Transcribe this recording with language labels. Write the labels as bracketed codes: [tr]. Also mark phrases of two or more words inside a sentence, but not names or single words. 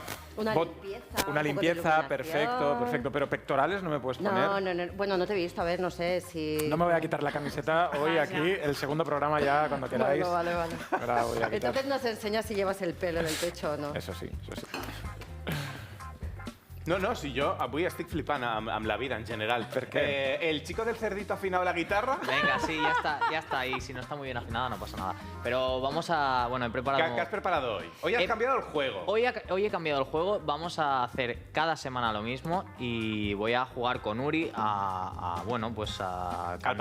[es] Una Bot- limpieza. Una un poco de limpieza, iluminación. perfecto. Pero pectorales no me puedes poner. No. Bueno, no te he visto. A ver, no sé si... No me voy a quitar la camiseta hoy Vaya. aquí, el segundo programa ya, cuando queráis. Vale. Me la voy a quitar. Entonces nos enseñas si llevas el pelo en el pecho o no. Eso sí. [ca] no, si jo avui estic flipant amb la vida en general. Per què? [es] El chico del cerdito ha afinado la guitarra. Venga, sí, ya está. Y si no está muy bien afinada, no pasa nada. Pero vamos a... Bueno, he preparado... ¿Qué has preparado hoy? Hoy has cambiado el juego. Hoy he cambiado el juego, vamos a hacer cada semana lo mismo y voy a jugar con Uri a cantarle